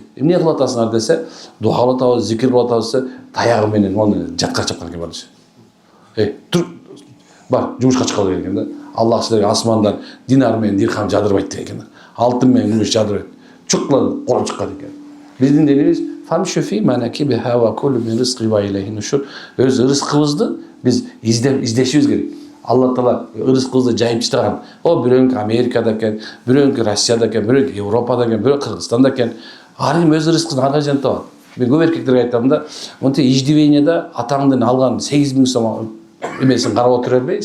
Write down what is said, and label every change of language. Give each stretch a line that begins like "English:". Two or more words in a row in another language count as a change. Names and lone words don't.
Kyrgyz: Эмне кылып атасыңар десе, дуа кылып атабыз, зикир кылып атабыз десе, таягы менен мону жатка чапкан экен бардыш. Тур, бар, жумушка чыгалы деген да. Аллах силерге асмандан динар менен дирхам жадырбайт деген. Алтын менен күмүш жадырбайт. Чукла кора чыккан экен. Биздин денебиз
Arabic: فامشوا في مناكبها وكلوا من رزقه وإليه النشور.
Kyrgyz: Өз рызкыбызды биз издешибиз керек. Алла Таала рызкыбызды жайып чыгарган. О бирөөңкү Америкада экен, бирөөңкү Россияда экен, бирөөңкү Европада экен, бирөө Кыргызстанда экен. Ар ким өз рызкысын ар кайдан табат. Мен көп эркектерге айтам да, монте иждивенияда атаңдан алган 8000 сом эмесин карап отура бербейсиз.